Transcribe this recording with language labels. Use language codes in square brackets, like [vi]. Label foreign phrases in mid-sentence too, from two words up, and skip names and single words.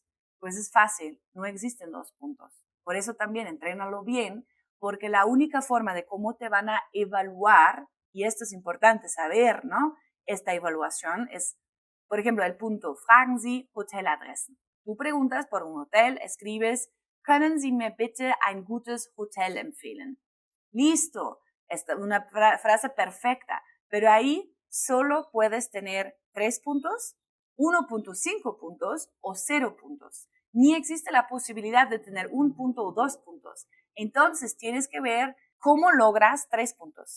[es] Pues es fácil, no existen 2 puntos. Por eso también, entrénalo bien, porque la única forma de cómo te van a evaluar, y esto es importante saber, ¿no? Esta evaluación es, por ejemplo, el punto, [de] fragen Sie Hoteladressen. [es] Tú preguntas por un hotel, escribes, [de] können Sie mir bitte ein gutes Hotel empfehlen? [es] Listo, esta es una frase perfecta, pero ahí solo puedes tener 3 puntos, 1.5 puntos o 0 puntos. Ni existe la posibilidad de tener 1 punto o 2 puntos. Entonces tienes que ver ¿Cómo logras 3 puntos?